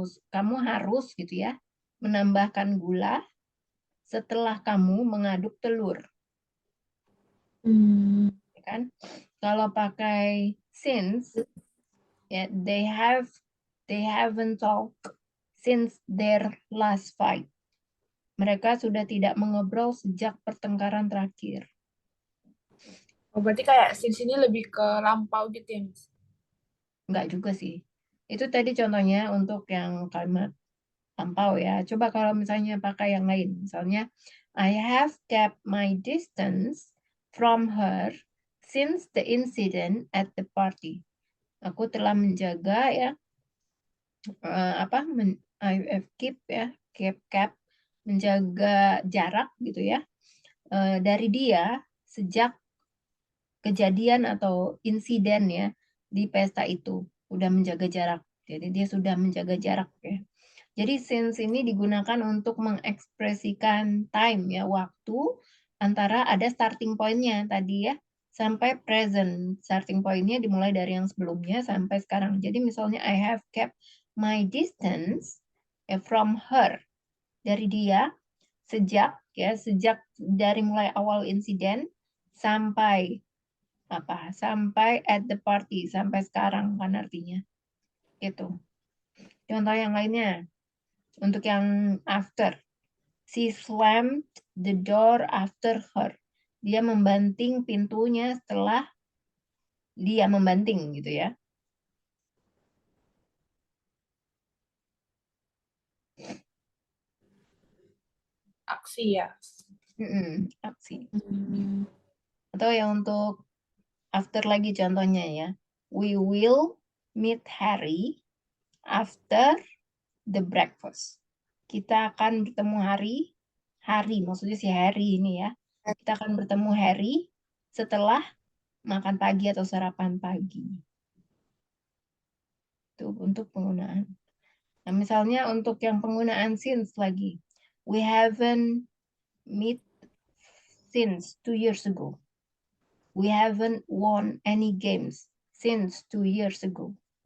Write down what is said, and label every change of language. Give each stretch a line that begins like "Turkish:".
Indonesian: Kamu harus gitu ya, menambahkan gula setelah kamu mengaduk telur, Hmm. ya kan? Kalau pakai
English: since ya they haven't talked since their last fight.
Indonesian: Mereka sudah tidak mengobrol sejak pertengkaran terakhir. Oh, berarti kayak since ini lebih ke lampau gitu ya, Miss? Enggak juga sih. Itu tadi contohnya untuk yang kalimat lampau ya. Coba kalau misalnya pakai yang lain. Misalnya,
English: I have kept my distance from her since the incident at the party.
Indonesian: Aku telah menjaga ya,
English: I have kept,
Indonesian: menjaga jarak gitu ya, dari dia sejak kejadian atau insiden ya di pesta itu. Udah menjaga jarak. Jadi dia sudah menjaga jarak ya. Jadi since ini digunakan untuk mengekspresikan time ya, waktu antara ada starting point-nya tadi ya sampai present. Starting point-nya dimulai dari yang sebelumnya sampai sekarang. Jadi misalnya
English: I have kept my distance from her,
Indonesian: dari dia sejak dari mulai awal insiden sampai sampai
English: at the party,
Indonesian: sampai sekarang kan artinya. Gitu. Contoh yang lainnya. Untuk yang after.
English: She slammed the door after her.
Indonesian: Dia membanting pintunya setelah dia membanting gitu ya. Aksi ya. Aksi. Hmm. Atau yang untuk after lagi contohnya ya.
English: We will meet Harry after the breakfast.
Indonesian: Kita akan bertemu Harry hari, maksudnya si Harry ini ya. Kita akan bertemu Harry setelah makan pagi atau sarapan pagi. Itu untuk penggunaan. Nah, misalnya untuk yang penggunaan since lagi.
English: We haven't met since 2 years ago. We haven't won any games since 2 years ago.